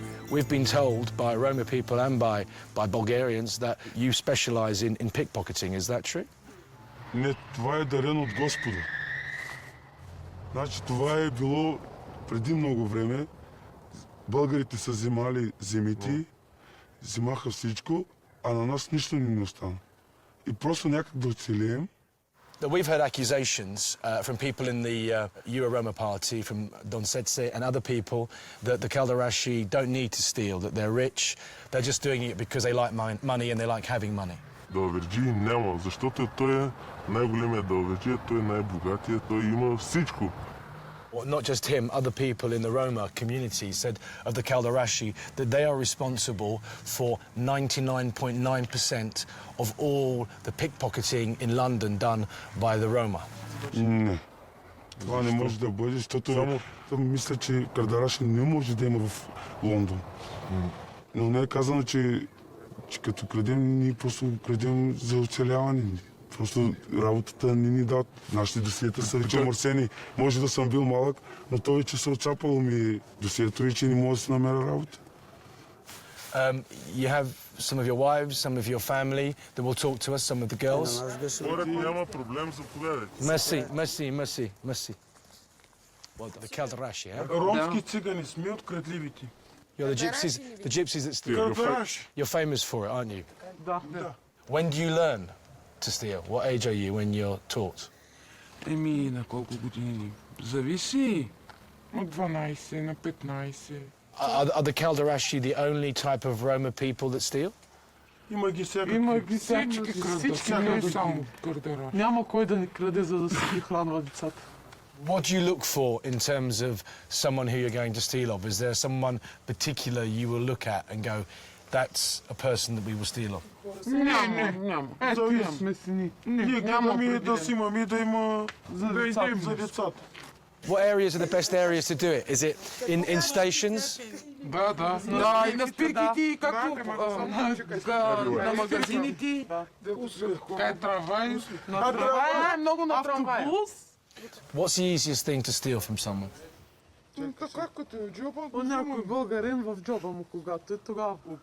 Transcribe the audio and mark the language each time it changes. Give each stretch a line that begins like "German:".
English: We've been told by Roma people and by Bulgarians that you specialise in pickpocketing. Is that true?
Bulgarian: Не, това е дарено от Господа. Значи това е било преди много време. Българите са взимали земите, взимаха всичко, а на нас нищо не ни остана. И просто някак да оцелеем.
English: We've heard accusations from people in the Euro-Roma party, from Don Setse and other people, that the Kalderashi don't need to steal, that they're rich, they're just doing it because they like money and they like having money.
Bulgarian: Далаверджи няма, защото той е най-големият далаверджи, той е най-богатия, той има всичко.
English: Well, not just him, other people in the Roma community said of the Kalderashi that they are responsible for 99.9% of all the pickpocketing in London done by the Roma.
Bulgarian: Не. Това не може да бъде, защото мисля, че кърдараши не може да има в Лондон. Но не е казано, че като крадем, ние просто крадем за оцеляване. Просто работата не ни дадат. Нашите досиета са вече мърсени. Може да съм бил малък, но то вече се отчапало ми досието и че не може да се намеря работа.
English: You have some of your wives, some of your family that will talk to us, some of the girls.
Bulgarian: Няма проблем, заповядайте.
English: Merci. Well, the Kalderashi, eh?
Bulgarian: Ромски цигани сме от крадливите.
English: You're the gypsies that steal. You're famous for it, aren't you?
Bulgarian: Да.
English: When do you learn to steal? What age are you when you're taught?
Bulgarian: На колко години? Зависи. От 12 на 15.
English: Are the Kalderashi the only type of Roma people that steal?
Bulgarian: Има ги Всички крадат, не само кърдараши. Няма кой да не краде, за да си ги хранва децата.
English: What do you look for in terms of someone who you're going to steal of? Is there someone particular you will look at and go, that's a person that we will steal of?
Bulgarian: Няма. Ето имаме сини. Ние гледаме да си имаме да има за децата.
English: What areas are the best areas to do it? Is it in stations?
Bulgarian: Да, и на спирките, както на магазините, кай трамвай, на трамвай, много на трамвай.
English: What's the easiest thing to steal from someone?
Bulgarian: Така като е в джоба, някой българин в джоба му, когато е тогава.